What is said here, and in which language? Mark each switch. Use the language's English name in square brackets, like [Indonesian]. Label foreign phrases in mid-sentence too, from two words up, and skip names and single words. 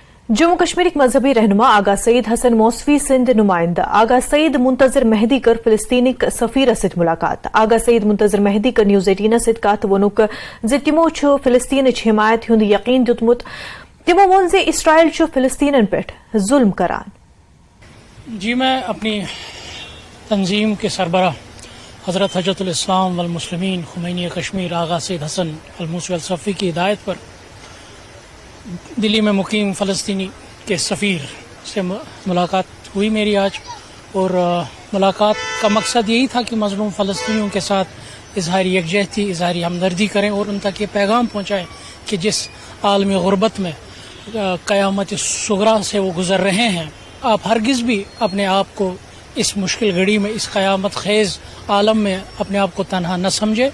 [Kashmiri] जम्मू कश्मीर मजहबी रहनुमा आगा सईद हसन मौसवी सिंध नुमाइंदा आगा सईद मुंतजर मेहदी कर फिलिस्तीनी सफीर सित मुलाकात आगा सईद मुंतजर मेहदी कर न्यूज 18 सित कत वोनुक ज तिमो फिलिस्तीन हिमायत हुंद यकीन दितमुत तिमो वोन ज इसराइल फिलिस्तीन पे जुल्म करान। [Urdu] جی میں اپنی تنظیم کے سربراہ حضرت حجۃالاسلام والمسلمین خمینی کشمیر آغا سید حسن الموسوی الصفی کی ہدایت پر دہلی میں مقیم فلسطینی کے سفیر سے ملاقات ہوئی میری آج، اور ملاقات کا مقصد یہی تھا کہ مظلوم فلسطینیوں کے ساتھ اظہار یکجہتی اظہار ہمدردی کریں اور ان تک یہ پیغام پہنچائیں کہ جس عالمی غربت میں قیامت صغریٰ سے وہ گزر رہے ہیں، آپ ہرگز بھی اپنے آپ کو اس مشکل گھڑی میں اس قیامت خیز عالم میں اپنے آپ کو تنہا نہ سمجھے.